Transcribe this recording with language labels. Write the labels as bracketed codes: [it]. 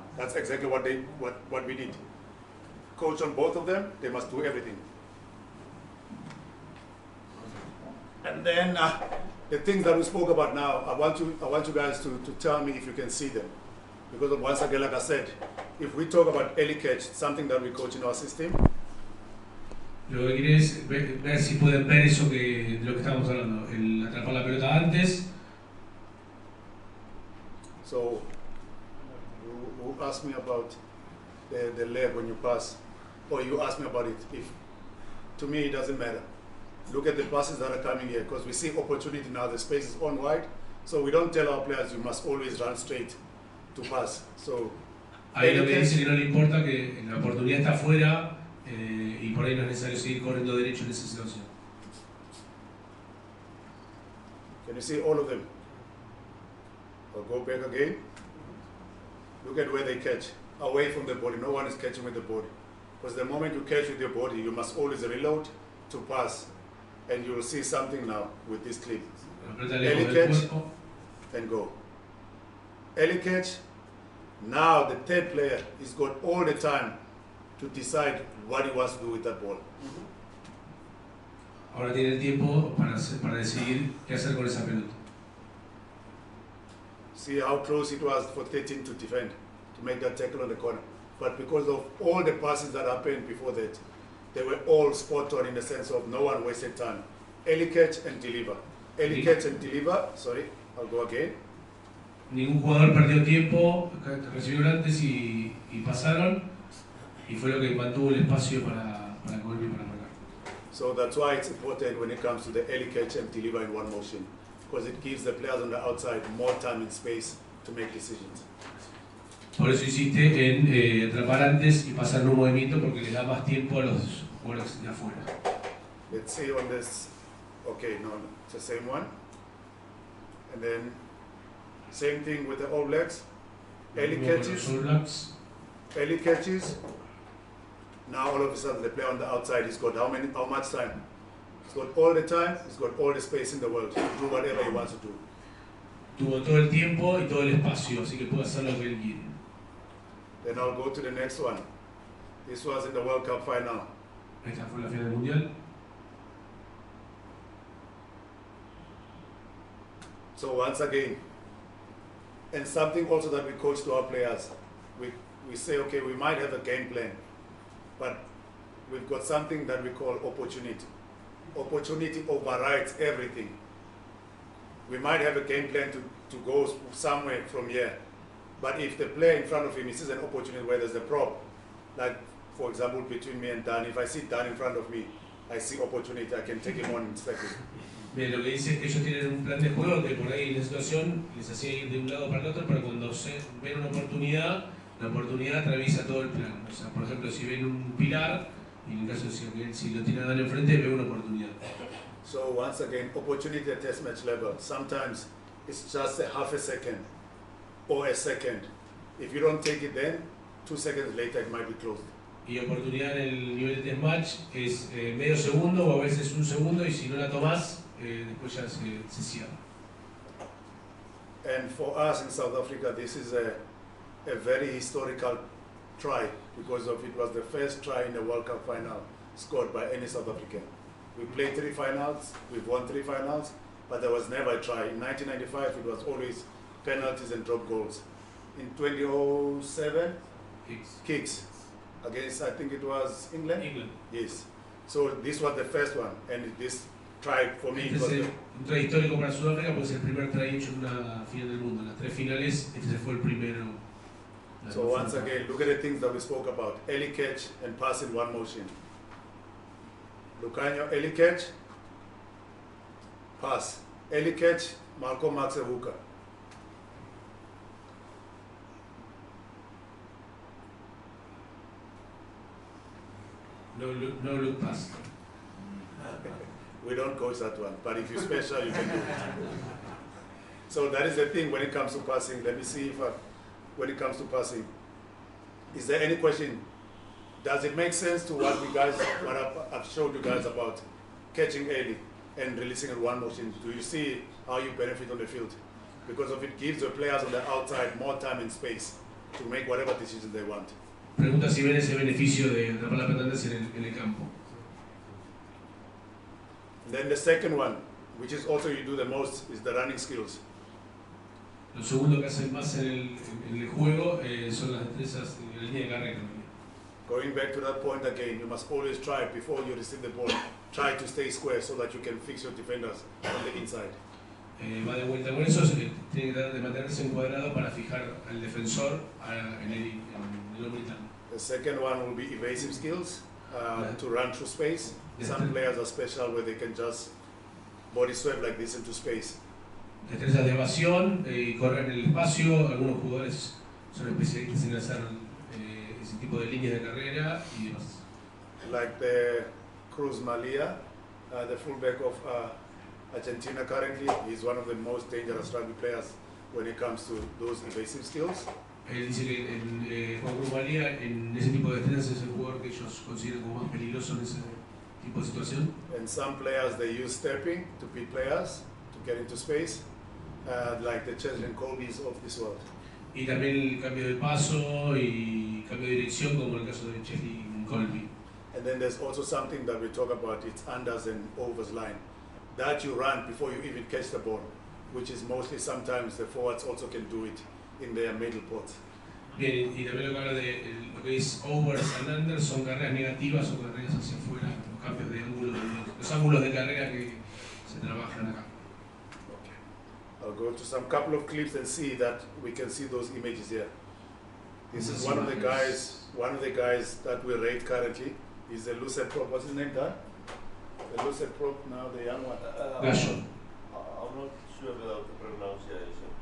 [en] That's exactly what we did. Coach on both of them, they must do everything. And then the things that we spoke about now, I want you guys to tell me if you can see them. Because once again, like I said, if we talk about early catch, something that we coach in our system. [es] Lo que quiere es ver si pueden ver eso de lo que estamos hablando, el atrapar la pelota antes. [en] So you ask me about the leg when you pass, or you ask me about it. If to me it doesn't matter. Look at the passes that are coming here, because we see opportunity now. The space is on wide, so we don't tell our players you must always run straight to pass. So [es] Ahí lo que dice que no le importa, que la oportunidad está afuera y por ahí no es necesario seguir corriendo derecho en esa situación. [en] can you see all of them? I'll go back again. Look at where they catch, away from the body. No one is catching with the body. Because the moment you catch with your body, you must always reload to pass. And you will see something now with this clip. [es] La pelota lejos del cuerpo. [en] And go. Early catch. Now the third player is got all the time to decide what he wants to do with that ball. [es] Ahora tiene el tiempo para decidir qué hacer con esa pelota. [en] See how close it was for 13 to defend, to make that tackle on the corner. But because of all the passes that happened before that, they were all spot on in the sense of no one wasted time. Early catch and deliver. Early catch and deliver. Sorry, I'll go again. [es] Ningún jugador perdió tiempo, recibieron antes y pasaron, y fue lo que mantuvo el espacio para correr y para marcar. [en] So that's why it's important when it comes to the early catch and deliver in one motion, because it gives the players on the outside more time and space to make decisions. [es] Por eso insiste en atrapar antes y pasar en un movimiento porque les da más tiempo a los jugadores de afuera. [en] Let's see on this. Okay, no, it's the same one. And then same thing with the All Blacks. Early catches. Early catches. Now all of a sudden the player on the outside, he's got how much time? He's got all the time, he's got all the space in the world to do whatever he wants to do. [es] Tuvo todo el tiempo y todo el espacio, así que puede hacer lo que él quiere. [en] Then I'll go to the next one. This was in the World Cup final. [es] Esta fue la final del Mundial. [en] So once again, and something also that we coach to our players, we say, okay, we might have a game plan, but we've got something that we call opportunity. Opportunity overrides everything. We might have a game plan to go somewhere from here, but if the player in front of him sees an opportunity where there's a prop, like for example between me and Dan, if I see Dan in front of me, I see opportunity, I can take him on in a second. [es] Bien, lo que dice es que ellos tienen un plan de juego que por ahí en la situación les hacía ir de un lado para el otro, pero cuando ven una oportunidad, la oportunidad atraviesa todo el plan. O sea, por ejemplo, si ven un pilar, y en el caso de si lo tiene a Dan enfrente, ve una oportunidad. [en] So once again, opportunity at test match level, sometimes it's just a half a second or a second. If you don't take it then, 2 seconds later it might be closed. [es] Y oportunidad en el nivel de test match es medio segundo o a veces un segundo, y si no la tomás, después ya se cierra. [en] And for us in South Africa, this is a very historical try because of it was the first try in the World Cup final scored by any South African. We played 3 finals, we've won 3 finals, but there was never a try. In 1995, it was always penalties and drop goals. In 2007, kicks against, I think it was England? England. Yes. So this was the first one, and this try for me. [es] Este es un try histórico para Sudáfrica porque es el primer try hecho en una final del mundo. Las 3 finales, este fue el primero. [en] So once again, look at the things that we spoke about. Early catch and pass in one motion. Lucanio, early catch, pass. Early catch, Marco Max Evuka. No look pass. We don't coach that one, but if you're special, you can do it. So that is the thing when it comes to passing. Let me see if when it comes to passing, is there any question? Does it make sense to what I've showed you guys about catching early and releasing in one motion? Do you see how you benefit on the field? Because of it gives the players on the outside more time and space to make whatever decisions they want. [es] Pregunta si ven ese beneficio de atrapar la pelota antes en el campo. [en] Then the second one, which is also you do the most, is the running skills. [es] Lo segundo que hacen más en el juego son las destrezas en la línea de carrera. [en] Going back to that point again, you must always try before you receive the ball, try to stay square so that you can fix your defenders on the inside. [es] Va de vuelta con eso, tiene que tratar de mantenerse encuadrado para fijar al defensor en el hombre interno. [en] The second one will be evasive skills, to run through space. Some players are special where they can just body sweep like this into space. [es] Destrezas de evasión y correr en el espacio. Algunos jugadores son especialistas en hacer ese tipo de líneas de carrera y demás. [en] Like the Cruz Malia, the fullback of Argentina currently, he's one of the most dangerous rugby players when it comes to those evasive skills. [es] Él dice que Juan Cruz Malia en ese tipo de destrezas es el jugador que ellos consideran como más peligroso en ese tipo de situación. [en] And some players they use stepping to beat players to get into space, like the Chesley and Colbys of this world. [es] Y también el cambio de paso y cambio de dirección, como el caso de Chesley y Colby. [en] And then there's also something that we talk about, it's unders and overs line. That you run before you even catch the ball, which is mostly sometimes the forwards also can do it in their middle pots. [es] Bien, y también lo que habla de lo que es overs and unders son carreras negativas o carreras hacia afuera, los cambios de ángulo, los ángulos de carrera que se trabajan acá. [en] I'll go to some couple of clips and see that we can see those images here. This is one of the guys that we rate currently. He's the lucid prop. What's his name, Dan? The lucid prop now, the young one. Gallo. I'm not sure about the pronunciation.